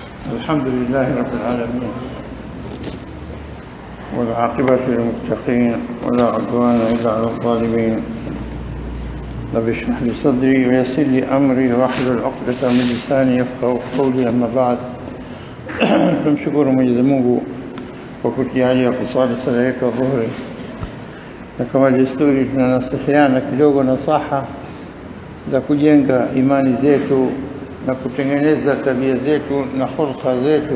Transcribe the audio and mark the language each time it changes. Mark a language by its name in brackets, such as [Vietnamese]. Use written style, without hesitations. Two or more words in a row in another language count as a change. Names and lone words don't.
[Arabic] الحمد لله رب العالمين والعاقبة للمتقين ولا عدوان إلا على الظالمين. رب اشرح لي صدري ويسر لي أمري واحلل عقدة من لساني يفقهوا قولي. أما بعد [Swahili] tumshukuru Mwenyezi Mungu kwa kutujalia kusali sala yetu ya dhuhuri, na kama desturi tunanasihiana kidogo nasaha za kujenga imani zetu na kutengeneza tabia zetu na hulka zetu.